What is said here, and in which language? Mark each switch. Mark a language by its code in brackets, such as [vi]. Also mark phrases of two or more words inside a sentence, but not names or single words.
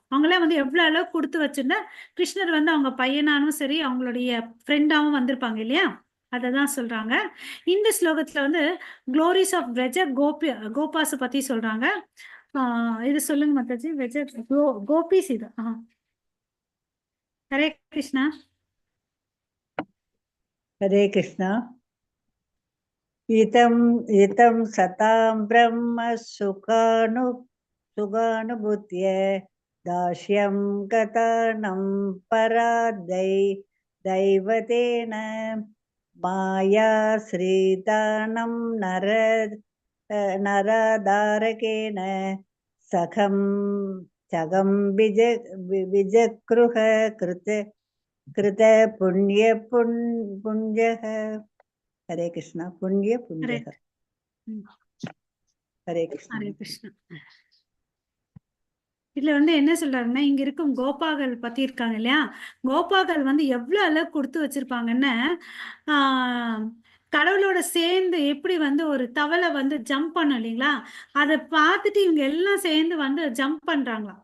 [ta] அவங்களாம் வந்து எவ்வளோ அளவு கொடுத்து வச்சிருந்தா கிருஷ்ணர் வந்து அவங்க பையனானும் சரி அவங்களுடைய ஃப்ரெண்டாவும் வந்திருப்பாங்க இல்லையா, அதை தான் சொல்றாங்க. இந்த ஸ்லோகத்துல வந்து [en] glories of [ta] வெஜ கோபாஸ் பத்தி சொல்றாங்க. இது சொல்லுங்க மாதாஜி. வெஜ கோபிஸ் இது. [sa] हरे कृष्ण. हरे कृष्ण। इतं सतां ब्रह्म सुखानुभूत्य दास्यं गतानं दैवतेन माया श्रीदानं नरदारकेन सखं विजगृह कृत पुण्यः। हरे कृष्णा। पुण्य हरे कृष्ण। हरे कृष्ण. [ta] இதுல வந்து என்ன சொல்றாருன்னா, இங்க இருக்கும் கோபாக்கள் பத்தி இருக்காங்க இல்லையா, கோபாக்கள் வந்து எவ்வளவு அளவு கொடுத்து வச்சிருப்பாங்கன்னு, கடவுளோட சேர்ந்து எப்படி வந்து ஒரு தவளை வந்து ஜம்ப் பண்ணும் இல்லைங்களா, அதை பார்த்துட்டு இவங்க எல்லாம் சேர்ந்து வந்து ஜம்ப் பண்றாங்களாம்.